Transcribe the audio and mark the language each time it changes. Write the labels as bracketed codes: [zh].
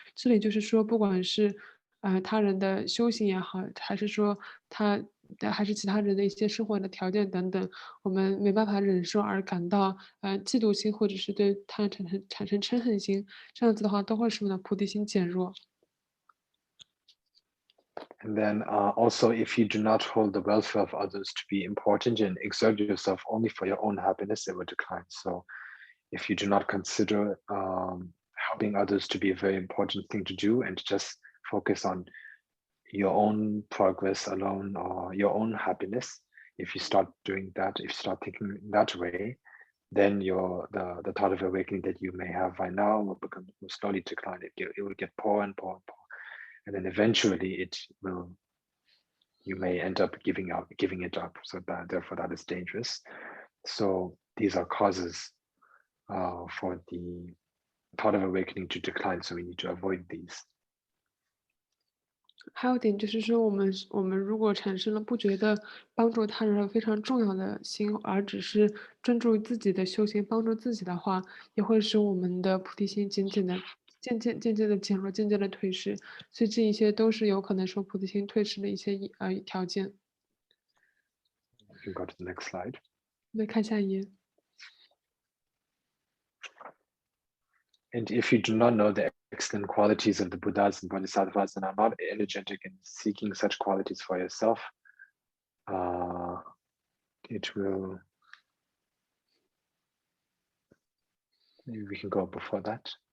[zh] 这里就是说，不管是他人的修行也好，还是说还是其他人的一些生活的条件等等，我们没办法忍受而感到嫉妒心，或者是对他人产生嗔恨心，这样子的话都会使我们的菩提心减弱。 [en] And then also, if you do not hold the welfare of others to be important and exert yourself only for your own happiness, it will decline. So if you do not consider helping others to be a very important thing to do and just focus on your own progress alone or your own happiness, if you start doing that, if you start thinking that way, then the thought of awakening that you may have right now will slowly decline. It will get poor and poor and poor. And then eventually you may end up giving it up. So therefore that is dangerous. So these are causes for the thought of awakening to decline. So we need to avoid these. [zh] 还有一点就是说，我们如果产生了不觉得帮助他人非常重要的心，而只是专注于自己的修行，帮助自己的话，也会使我们的菩提心渐渐的减弱，渐渐的退失。所以这一些都是有可能说菩提心退失的一些条件。 [en] You can go to the next slide. [zh] 来看下一页。 [en] And if you do not know the excellent qualities of the Buddhas and Bodhisattvas and are not energetic in seeking such qualities for yourself, it will, maybe we can go before that.